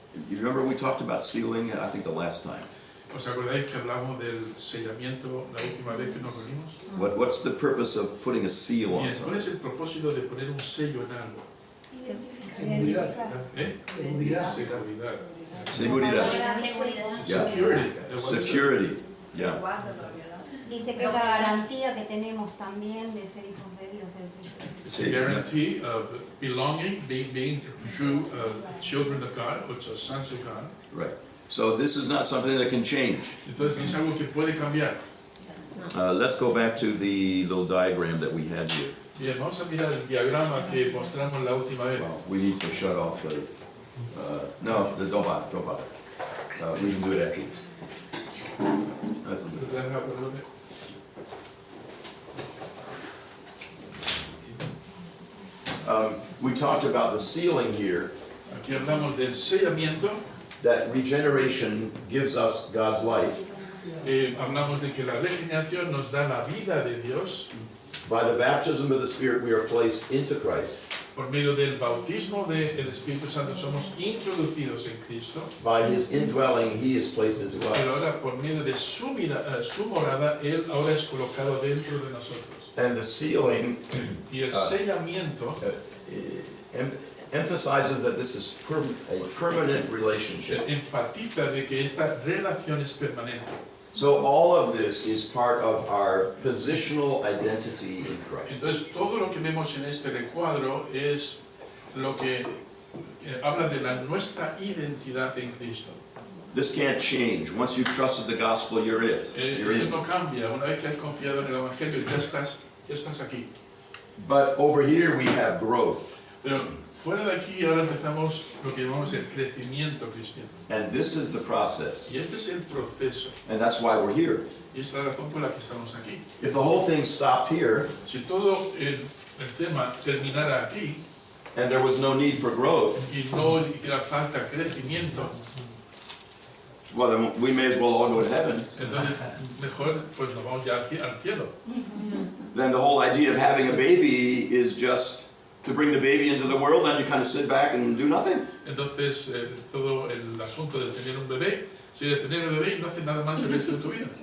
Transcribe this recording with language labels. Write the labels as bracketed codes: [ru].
[en] You remember we talked about sealing, I think the last time. [es] ¿Os acordáis que hablamos del sellamiento la última vez que nos reunimos? [en] What's the purpose of putting a seal on [es] Bien, [en] something? [es] ¿cuál es el propósito de poner un sello en algo? Seguridad. ¿Eh? Seguridad. Seguridad. Seguridad. Yeah. [en] Security. Security. Yeah. [es] Dice que es la garantía que tenemos también de ser hijos de Dios, el sello. [en] It's a guarantee of belonging, being true children of God, or sons of God. Right. So this is not something that can change. [es] Entonces es algo que puede cambiar. [en] Let's go back to the little diagram that we had here. [es] Bien, vamos a mirar el diagrama que mostramos la última vez. [en] Well, we need to shut off the, no, don't bother. We can do it after this. Does that happen a little bit? We talked about the sealing here, [es] Aquí hablamos del sellamiento. [en] that regeneration gives us God's life. [es] Hablamos de que la regeneración nos da la vida de Dios. [en] By the baptism of the Spirit, we are placed into Christ. [es] Por medio del bautismo del Espíritu Santo somos introducidos en Cristo. [en] By His indwelling, He is placed into [es] Pero [en] us. [es] ahora por medio de su morada, Él ahora es colocado dentro de nosotros. [en] And the sealing [es] Y el sellamiento [en] emphasizes that this is a permanent relationship. [es] enfatiza de que esta relación es permanente. [en] So all of this is part of our positional identity in Christ. [es] Entonces todo lo que vemos en este recuadro es lo que habla de nuestra identidad en Cristo. [en] This can't change. Once you've trusted the gospel, you're it. You're [es] Esto [en] in. [es] no cambia, una vez que has confiado en el Evangelio ya estás aquí. [en] But over here we have growth. [es] Pero fuera de aquí ahora empezamos lo que llamamos el crecimiento cristiano. [en] And this is the process. [es] Y este es el proceso. [en] And that's why we're here. [es] Y es la razón por la que estamos aquí. [en] If the whole thing stopped here [es] Si todo el tema terminara aquí [en] and there was no need for growth, [es] y no hiciera falta crecimiento, [en] well, then we may as well all go to heaven. [es] entonces mejor pues nos vamos ya al cielo. [en] Then the whole idea of having a baby is just to bring the baby into the world, and you kind of sit back and do nothing. [es] Entonces todo el asunto de tener un bebé, si de tener un bebé y no haces nada más el resto de tu vida.